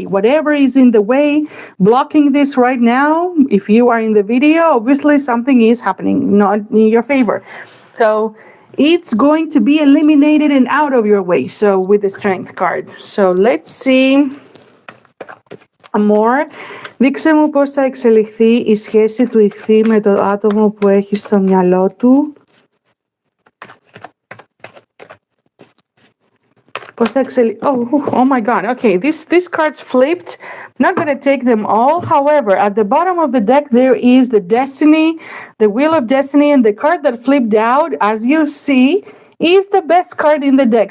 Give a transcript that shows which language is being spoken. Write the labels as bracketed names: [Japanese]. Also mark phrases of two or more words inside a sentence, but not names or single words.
[English] Whatever is in the way, blocking this right now, if you are in the video, obviously something is happening, not in your favor. So it's going to be eliminated and out of your way. So with the Strength card. So let's see more. [Greek] Δείξε μου πώς θα εξελιχθεί η σχέση του ιχθύ με το άτομο που έχει στο μυαλό του. [English] Oh my God. Okay, these cards flipped. I'm not going to take them all. However, at the bottom of the deck, there is the Destiny, the Wheel of Destiny, and the card that flipped out, as you see, is the best card in the deck.